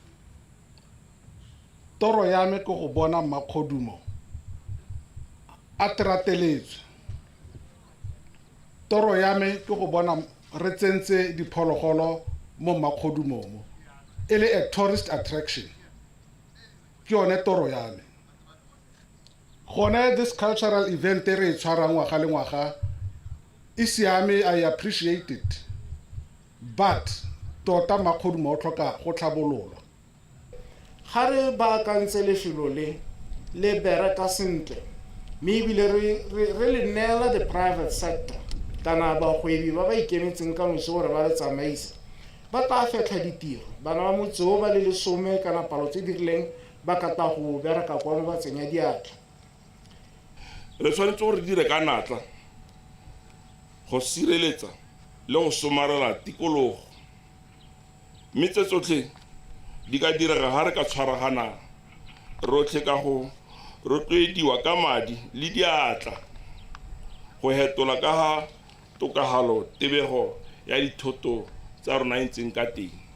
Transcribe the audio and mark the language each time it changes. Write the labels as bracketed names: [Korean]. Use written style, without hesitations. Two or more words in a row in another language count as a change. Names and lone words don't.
[Tswana] Toro ya me ke go bona Mmakgodumo a trateletswe. Toro ya me ke go bona re tsentse diphologolo mo Mmakgodumo mo e le [English] a tourist attraction. [Tswana] Ke yone toro ya me. Gone [English] this cultural event [Tswana] e re e tshwarang ngwaga le ngwaga e siame, [English] I appreciate it, but [Tswana] tota Mmakgodumo o tlhoka go tlhabololwa. Ga re baakantse lefelo le bereka sentle mme ebile re le neela [English] the private sector [Tswana] kana bagwebi ba ba ikemetseng ka nosi gore ba le tsamaisa ba tla fetlha ditiro. Bana ba motse o ba le lesome kana palo tse di rileng ba ka tla go bereka kwa mo ba tsenya diatla. Re tshwanetse gore re dire ka natla go sireletsa le go somarela tikologo mme tse tsotlhe di ka direga ga re ka tshwaragana rotlhe ka go rotloediwa ka madi le diatla go hetola ka ga tokagalo tebego ya dithoto tsa rona e ntseng ka teng.